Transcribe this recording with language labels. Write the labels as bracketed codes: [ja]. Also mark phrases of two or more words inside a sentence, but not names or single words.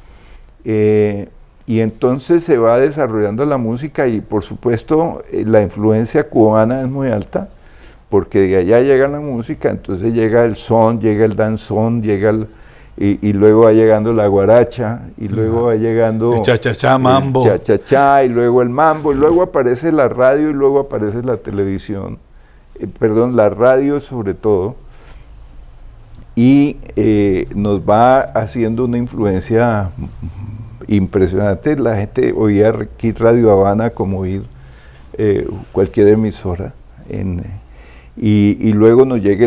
[es] Y entonces se va desarrollando la música y por supuesto la influencia cubana es muy alta, porque de allá llega la música, entonces llega el son, llega el danzón, y luego va llegando la guaracha, y luego va llegando el cha-cha-cha, mambo. El cha-cha-cha, y luego el mambo, y luego aparece la radio, y luego aparece la televisión. La radio sobre todo, y nos va haciendo una influencia impresionante. La gente oía aquí Radio Habana como oír cualquier emisora, y luego nos llega